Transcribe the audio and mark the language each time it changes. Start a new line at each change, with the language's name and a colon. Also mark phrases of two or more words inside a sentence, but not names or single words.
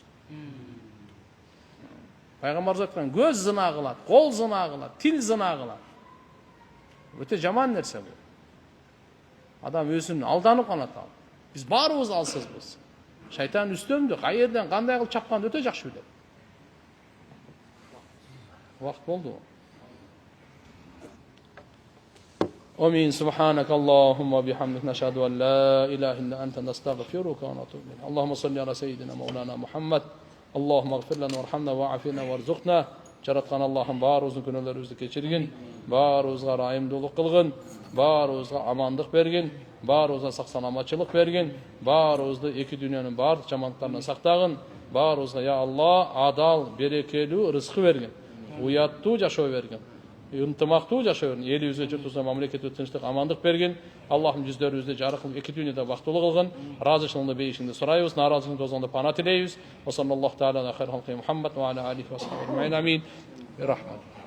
Kyrgyz: Пайгамбарыбыз айткан, көз зына кылат, кол зына кылат, тил зына кылат. Өтө жаман нерсе бул. Адам өзүн алданып кана атат. Биз баарыбыз алсызбыз. Шайтан үстөмдү, кайерден кандай кылып чапканды өтө жакшы билет. Вакыт болду. Амин.
Arabic: سبحانك اللهم بحمدك نشهد أن لا إله إلا أنت نستغفرك ونتوب إليك. اللهم صل على سيدنا مولانا محمد. اللهم اغفر لنا وارحمنا وعافنا وارزقنا.
Kyrgyz: Жараткан Аллахым баарыбыздын күнөөлөрүбүздү кечиргин, баарыбызга райымдуулук кылгын, баарыбызга амандык бергин, баарыбызга сак саламатчылык бергин, баарыбызды эки дүйнөнүн баардык жамандыктарынан сактагын, баарыбызга я Алла адал, берекелүү рызкы бергин, уяттуу жашоо бергин. ынтымактуу жашоонун, элибизге, журтубузга, мамлекетибизге тынчтык, амандык берген. Аллахым жүздөрүбүздү жарык кылып, эки дүйнөдө бактылуу кылгын. Ыраазычылыгыңды, бейишиңди сурайбыз, нааразылыгыңды озгондо пана тилейбиз.
Arabic: وصلى الله تعالى على خير خلقه محمد وعلى آله وصحبه أجمعين.
Kyrgyz: Амин. Рахмат.